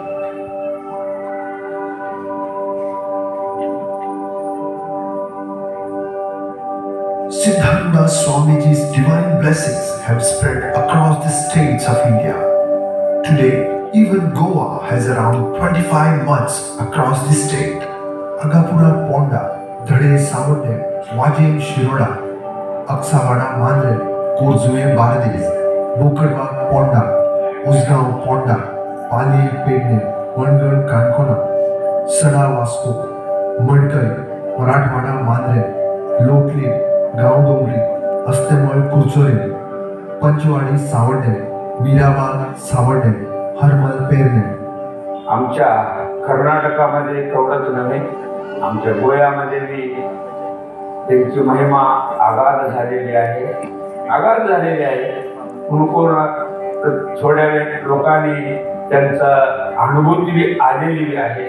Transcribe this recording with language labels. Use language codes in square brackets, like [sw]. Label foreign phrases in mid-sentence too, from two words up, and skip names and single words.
[en] Siddharudha Swamiji's divine blessings have spread across the states of India. Today, even Goa has around 25 mutts across the state. Agapura Ponda, Dhade Savode, Wajem Shiroda, Aksavada Mandre, Korzue Baradis, Bokadwa Ponda, Usgaon Ponda, Pali Pedne, Vangal Kankona, Sada Vasco, Madkar, Marathwada Mandre, Lokli, Gaudongri, Astemal Kurchore, Panchwadi Savade, Mirabal Savade, [mr] हरमल पेरणे. आमच्या कर्नाटकामध्ये तेवढंच नव्हे, आमच्या गोव्यामध्ये बी त्यांची महिमा आगाध झालेली आहे. थोड्या लोकांनी त्यांचा अनुभूती बी आलेली आहे.